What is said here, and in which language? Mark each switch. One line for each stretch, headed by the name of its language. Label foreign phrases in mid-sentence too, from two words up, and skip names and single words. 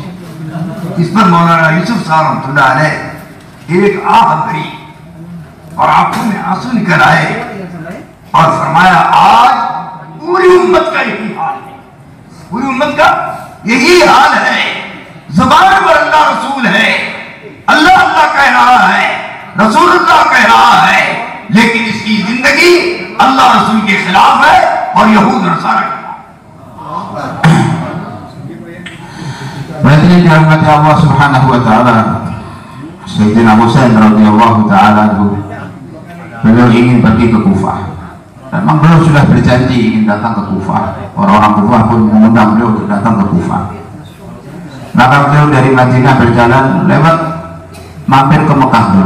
Urdu: اس پر مولانا یوسف صاحب
Arabic: رحمۃ اللہ علیہ
Urdu: ایک آہ بھری اور آنکھوں میں آنسو نکل آئے اور فرمایا آج پوری امت کا یہی حال ہے، پوری امت کا یہی حال ہے، زبان پر اللہ رسول ہے، اللہ اللہ کہہ رہا ہے، رسول اللہ کہہ رہا ہے، لیکن اس کی زندگی اللہ رسول کے خلاف ہے اور یہود نصارہ کے خلاف۔
Indonesian: Hadirin dirahmati Allah
Arabic: سبحانه وتعالى,
Indonesian: Sayyidina Husain
Arabic: رضي الله تعالى عنه,
Indonesian: beliau ingin pergi ke Kufah. Dan memang beliau sudah berjanji ingin datang ke Kufah. Orang-orang Kufah pun mengundang beliau untuk datang ke Kufah. Maka beliau dari Madinah berjalan lewat mampir ke Mekah dulu.